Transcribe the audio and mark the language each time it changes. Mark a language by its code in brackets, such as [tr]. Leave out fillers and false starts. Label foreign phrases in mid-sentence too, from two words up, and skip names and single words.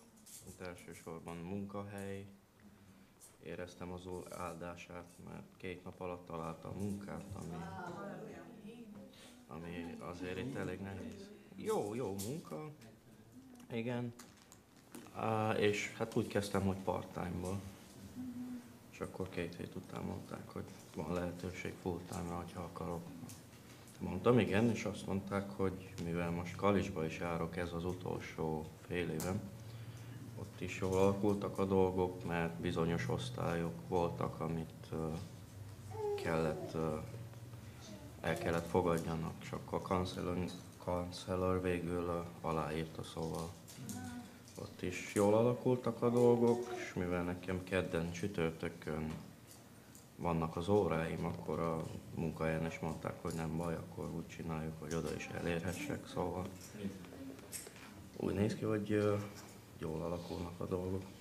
[hu] Itt elsősorban munkahely. Éreztem az Úr áldását, mert 2 nap alatt találtam munkát, ami azért itt elég nehéz. Jó munka, igen. És hát úgy kezdtem, hogy part-time-ból. És akkor 2 hét után mondták, hogy van lehetőség full-time-ra, ha akarok. Mondtam igen, és azt mondták, hogy mivel most Kalisba is járok, ez az utolsó fél évem, ott is jól alakultak a dolgok, mert bizonyos osztályok voltak, amit el kellett fogadjanak, csak a kancellor végül aláírta, szóval ott is jól alakultak a dolgok, és mivel nekem kedden, csütörtökön vannak az óráim, akkor a munkahelyen is mondták, hogy nem baj, akkor úgy csináljuk, hogy oda is elérhessek, szóval úgy néz ki, hogy jól alakulnak a dolgok.